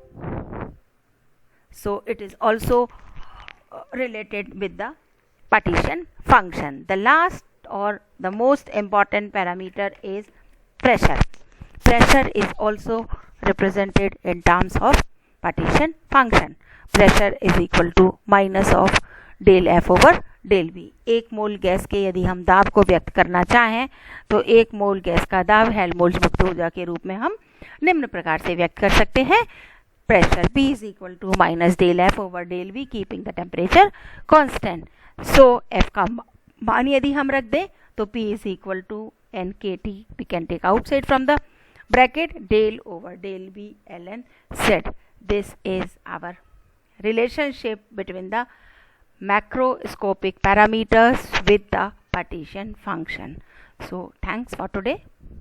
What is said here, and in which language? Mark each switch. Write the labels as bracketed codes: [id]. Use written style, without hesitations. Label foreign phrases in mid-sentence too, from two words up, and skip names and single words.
[en] So it is also related with the partition function. The last or the most important parameter is pressure. Pressure is also represented in terms of partition function. Pressure is equal to minus of del F over del V. [hi] 1 मोल गैस के यदि हम दाब को व्यक्त करना चाहें तो 1 मोल गैस का दाब हेल्महोल्ट्ज मुक्त ऊर्जा के रूप में हम निम्न प्रकार से व्यक्त कर सकते हैं. [en] Pressure P is equal to minus del F over del V, keeping the temperature constant. So F [hi] का मान यदि हम रख दें तो [en] P is equal to NKT, we can take outside from the bracket, del over del V ln Z. This is our relationship between the macroscopic parameters with the partition function. So thanks for today.